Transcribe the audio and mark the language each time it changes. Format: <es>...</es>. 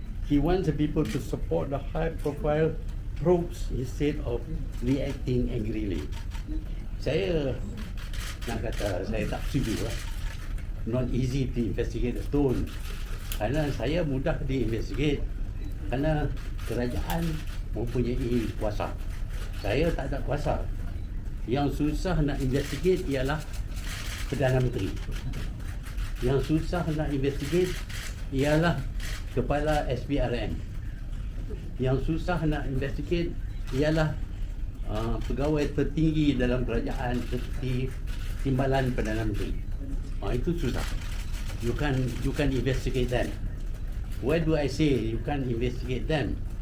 <en>He wants the people to support the high-profile probes instead of reacting angrily.</en> <ms>Saya nak kata saya tak setuju lah.</ms> <en>Not easy to investigate the tone.</en> <ms>Kerana saya mudah di-investigate. Kerana kerajaan mempunyai kuasa. Saya tak ada kuasa. Yang susah nak investigate ialah Perdana Menteri. Yang susah nak investigate ialah Kepala SPRM. Yang susah nak investigate ialah pegawai tertinggi dalam kerajaan seperti Timbalan Perdana Menteri. Itu susah.</ms> <en>You can investigate them. Why do I say you can't investigate them?</en>